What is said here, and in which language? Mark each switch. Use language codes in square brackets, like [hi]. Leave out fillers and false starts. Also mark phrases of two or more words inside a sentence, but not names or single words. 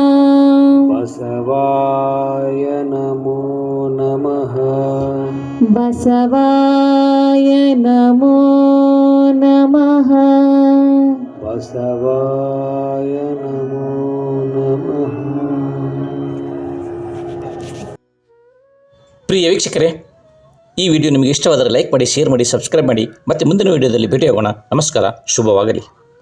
[sa] बसवाय नमो नमः बसवाय नमो नमः बसवाय नमो नमः। [kn] ಪ್ರಿಯ ವೀಕ್ಷಕರೇ, ಈ ವಿಡಿಯೋ ನಿಮಗೆ ಇಷ್ಟವಾದರೆ ಲೈಕ್ ಮಾಡಿ, ಶೇರ್ ಮಾಡಿ, ಸಬ್ಸ್ಕ್ರೈಬ್ ಮಾಡಿ. ಮತ್ತೆ ಮುಂದಿನ ವಿಡಿಯೋದಲ್ಲಿ ಭೇಟಿಯಾಗೋಣ. ನಮಸ್ಕಾರ, ಶುಭವಾಗಲಿ.